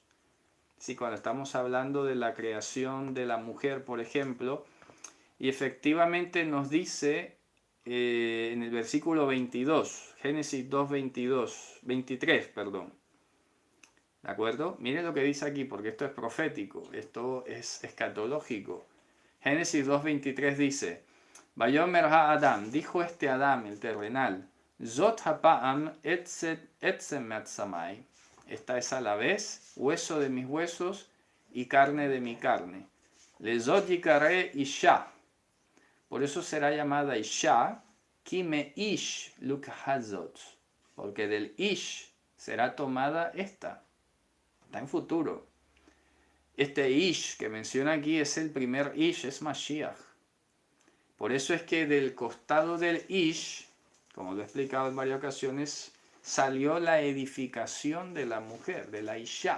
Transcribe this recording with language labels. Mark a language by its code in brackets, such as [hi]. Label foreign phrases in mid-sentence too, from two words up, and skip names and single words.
[es] Sí, cuando estamos hablando de la creación de la mujer, por ejemplo, y efectivamente nos dice en el versículo 22, Génesis 2, 23, perdón. ¿De acuerdo? Miren lo que dice aquí, porque esto es profético, esto es escatológico. Génesis 2.23 dice, [he] ויאמר האדם, [es] dijo este Adam, el terrenal, [he] זאת הפעם עצם מעצמי, [es] esta es a la vez hueso de mis huesos y carne de mi carne. [he] לזאת יקרא אשה, [es] por eso será llamada Isha, [he] כי מאיש לקחה זאת, [es] porque del ish será tomada esta. Está en futuro. Este Ish que menciona aquí es el primer Ish, es Mashiach. Por eso es que del costado del Ish, como lo he explicado en varias ocasiones, salió la edificación de la mujer, de la Isha.